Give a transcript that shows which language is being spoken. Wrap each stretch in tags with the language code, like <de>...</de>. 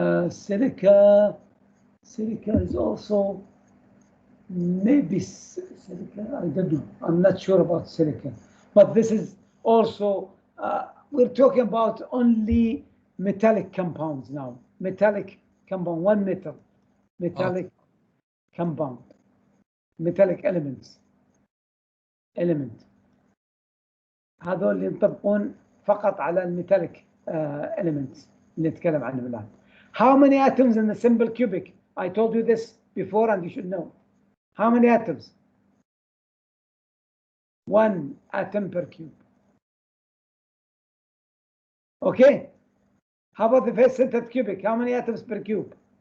<en>Silica is also maybe silica. I don't know. I'm not sure about silica. But this is also, we're talking about only metallic compounds now. Metallic compound, one metal. Metallic compound. metallic elements</en> <ar>هذول اللي ينطبقون فقط على الميتاليك elements اللي نتكلم عنهم الآن.</ar> <en>How many atoms in the simple cubic? I told you this before and you should know. How many atoms? 1 atom per cube. Okay. How about the face-centered cubic? How many atoms per cube?</en>